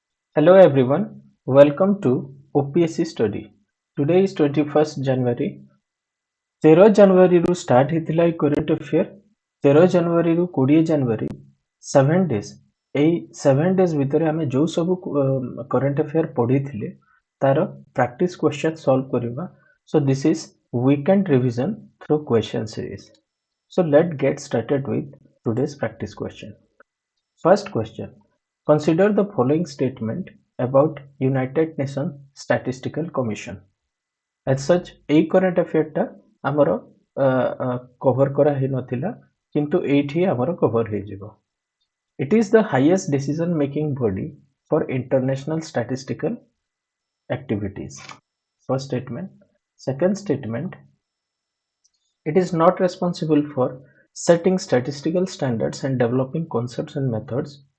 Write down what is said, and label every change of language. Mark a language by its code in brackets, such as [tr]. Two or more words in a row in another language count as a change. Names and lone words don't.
[en] Hello everyone, welcome to OPSC study. Today is 21st January. [or] 13 ଜାନୁଆରୀରୁ ଷ୍ଟାର୍ଟ ହେଇଥିଲା ଏଇ [en] current affair [or] 13 ଜାନୁଆରୀରୁ 20 ଜାନୁଆରୀ 7 ଡେଜ୍ ଏଇ 7 ଡେଜ୍ ଭିତରେ ଆମେ ଯେଉଁ ସବୁ [en] current affair [or] ପଢ଼ିଥିଲେ ତାର [en] practice question solve [or] କରିବା. [en] So this is weekend revision through question series. So let's get started with today's practice question. First question. Consider the following statement about United Nations Statistical Commission. As such, [or] এই [en] current affair [or] টা ଆମର cover କରା ହେଇନଥିଲା କିନ୍ତୁ ଏଇଠି ଆମର cover ହେଇଯିବ. [en] It is the highest decision making body for international statistical activities. First statement. Second statement. It is not responsible for setting statistical standards and developing concepts and methods.